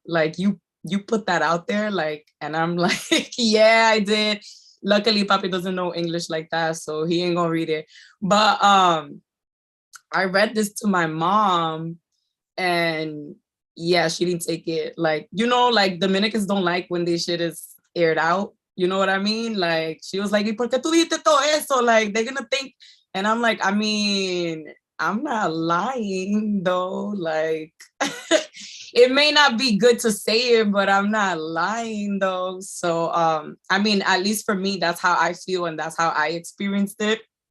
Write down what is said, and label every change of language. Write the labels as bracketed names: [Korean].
[English] Like you put that out there? Like, and I'm like, yeah, I did. Luckily, Papi doesn't know English like that, so he ain't gonna read it. But I read this to my mom and yeah, she didn't take it. Like, you know, like Dominicans don't like when this shit is aired out. You know what I mean? Like, she was like, [Spanish] ¿por qué tú dijiste todo eso? [English] Like, they're gonna think. And I'm like, I mean, I'm not lying though. Like, it may not be good to say it, but I'm not lying though. So, I mean, at least for me, that's how I feel and that's how I experienced it.